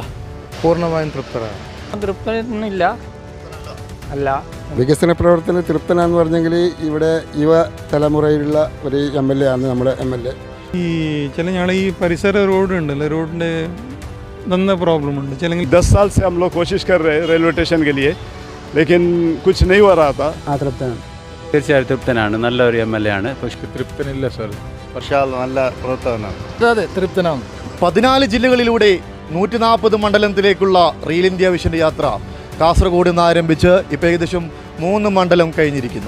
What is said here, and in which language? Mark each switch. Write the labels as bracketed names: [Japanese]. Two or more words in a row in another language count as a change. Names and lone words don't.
[Malayalam] പൂർണ്ണമായും തൃപ്തരാണ്. തൃപ്തനില്ല അല്ല. വികസന പ്രവർത്തന തൃപ്തനാന്ന് പറഞ്ഞെങ്കിൽ ഇവിടെ യുവ തലമുറയിലുള്ള ഒരു MLA ആണ് നമ്മുടെ MLA. ഈ ചില ഞങ്ങൾ ഈ പരിസര റോഡ് ഉണ്ടല്ലോ, റോഡിൻ്റെ നന്ന പ്രോബ്ലം ഉണ്ട്. ചില [Hindi] 10 साल से हम लोग कोशिश कर रहे हैं रेलवे स्टेशन के लिए, लेकिन कुछ नहीं हो रहा था. [Malayalam] തൃപ്തനാണ്. തീർച്ചയായും തൃപ്തനാണ്. നല്ലൊരു MLA ആണ്. തൃപ്തനില്ല സാർ. നല്ല പ്രവർത്തനമാണ്. അതെ, തൃപ്തനാണ്. 14 ജില്ലകളിലൂടെ 140 മണ്ഡലത്തിലേക്കുള്ള റീൽ ഇന്ത്യ വിഷന്റെ യാത്ര കാസർഗോഡ് നിന്ന് ആരംഭിച്ച് ഇപ്പോൾ ഏകദേശം 3 മണ്ഡലം കഴിഞ്ഞിരിക്കുന്നു.